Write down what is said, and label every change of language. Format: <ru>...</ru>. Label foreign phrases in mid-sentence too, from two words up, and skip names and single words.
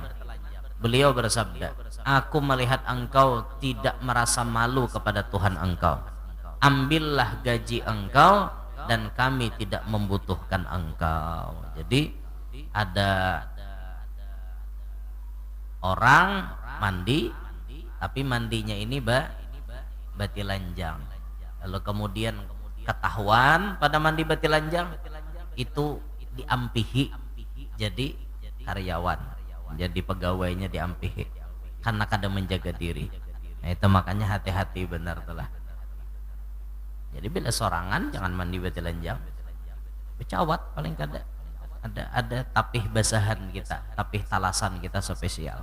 <id>Beliau bersabda, aku melihat engkau tidak merasa malu kepada Tuhan engkau. Ambillah gaji engkau dan kami tidak membutuhkan engkau. Jadi ada orang mandi tapi mandinya ini batilanjang.</id> <bjn>Lalu kemudian ketahuan pada mandi batilanjang itu diampihi jadi karyawan, jadi pegawainya diampihi karena kada menjaga diri. Nah itu makanya hati-hati benar telah. Jadi bila sorangan jangan mandi batilanjang, becawat paling kada ada tapih basahan kita, tapih talasan kita spesial.</bjn>